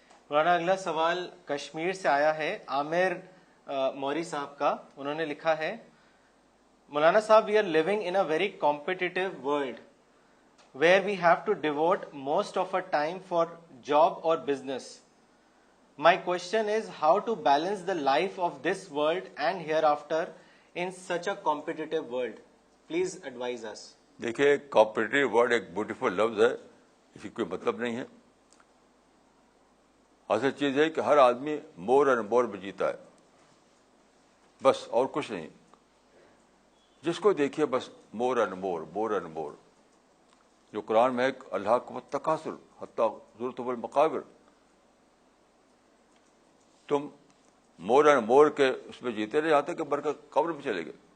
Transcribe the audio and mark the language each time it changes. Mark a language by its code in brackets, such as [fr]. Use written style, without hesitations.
[ur] مولانا اگلا سوال کشمیر سے آیا ہے، عامر موری صاحب کا. انہوں نے لکھا ہے، مولانا صاحب [en] We are living in a very competitive world where we have to devote most of our time for job or business. My question is how to balance the life of this world and hereafter in such a competitive world. Please advise us. [ur] دیکھیے [en] competitive word [ur] ایک beautiful لفظ ہے، اس کی کوئی مطلب نہیں ہے. اصل چیز ہے کہ ہر آدمی [en] more and more [ur] میں جیتا ہے، بس اور کچھ نہیں. جس کو دیکھیے بس [en] More and more, more and more. [ur] جو قرآن میں ہے اللہ کو [ar] تکاثر حتی زرتم المقابر، [ur] تم [en] more and more [ur] کے اس میں جیتے رہے یہاں تک کہ برکت قبر میں چلے گئے.